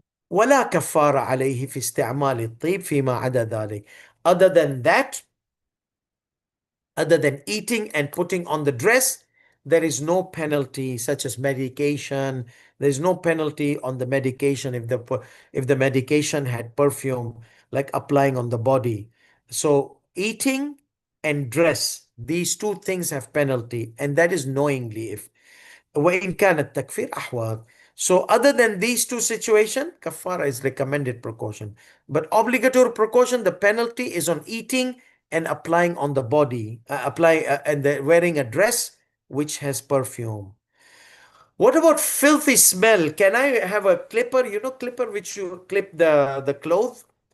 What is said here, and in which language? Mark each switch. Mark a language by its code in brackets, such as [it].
[ar] ولا كفارة عليه في استعمال الطيب فيما عدا ذلك. [en] Other than that, other than eating and putting on the dress, there is no penalty such as medication. There is no penalty on the medication if the medication had perfume, like applying on the body. So eating and dress, these two things have penalty, and that is knowingly. [ar] If وإن كان التكفير أحوط. [en] So other than these two situations, kafara is recommended precaution. But obligatory precaution, the penalty is on eating and applying on the body, wearing a dress which has perfume. What about filthy smell? Can I have a clipper? You know, clipper which you clip the clothes?